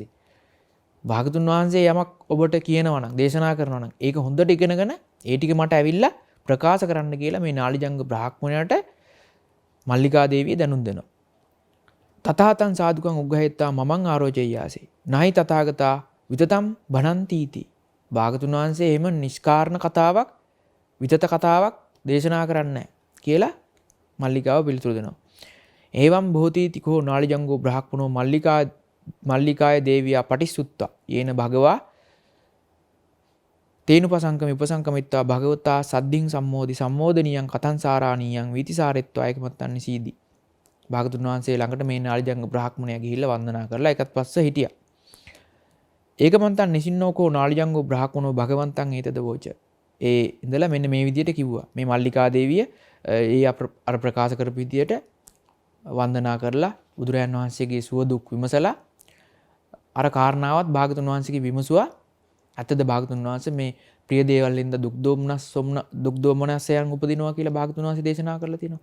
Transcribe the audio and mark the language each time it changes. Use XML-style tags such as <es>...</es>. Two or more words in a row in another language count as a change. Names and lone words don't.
<si>භාගතුන් වහන්සේ යමක් ඔබට කියනවා නම් දේශනා කරනවා නම් ඒක හොඳට ඉගෙනගෙන ඒ ටික මට ඇවිල්ලා ප්‍රකාශ කරන්න කියලා මේ නාලිජංග බ්‍රාහ්මණයට මල්ලිකා දේවිය දැනුම් දෙනවා.</si> <pi>තථාතං සාදුකං උග්ගහෙත්වා මමං ආරෝචෙය්‍යාසි. නයි තථාගතා විතතම් බණන්තිති.</pi> <si>භාගතුන් වහන්සේ එහෙම නිෂ්කාරණ කතාවක් විතත කතාවක් දේශනා කරන්නේ නැහැ කියලා මල්ලිකාව පිළිතුරු දෙනවා.</si> <pi>එවම් බොහෝතීතිකෝ නාලිජංගෝ බ්‍රාහ්මණෝ මල්ලිකාය දේවියා පටිසුත්තා යේන භගවා තේනුපසංකම උපසංකමිත්වා භගවතා සද්දින් සම්මෝදි සම්මෝදනියං කතං සාරාණීයං විතිසාරෙත්වා ඒකමත්තන් සීදි.</pi> <si>භාගතුන් වහන්සේ ළඟට මේ නාලිජංග බ්‍රාහ්මණයා ගිහිල්ලා වන්දනා කරලා ඒකත් පස්ස හිටියා.</si> <pi>ඒකමත්තන් නිසින්නෝකෝ නාලිජංගෝ බ්‍රාහ්මණෝ භගවන්තං ඒතද වෝච.</pi> <si>ඒ ඉඳලා මෙන්න මේ විදිහට කිව්වා. මේ මල්ලිකා දේවිය අර ප්‍රකාශ කරපු විදිහට වන්දනා කරලා බුදුරයන් වහන්සේගේ සුව දුක් විමසලා අර කාරණාවත් භාගතුන් වහන්සේගේ විමසුවා. ඇත්තද භාගතුන් වහන්සේ මේ ප්‍රිය දේවල් වලින්ද දුක් දෝමනසයන් උපදිනවා කියලා භාගතුන් වහන්සේ දේශනා කරලා තියෙනවා.</si>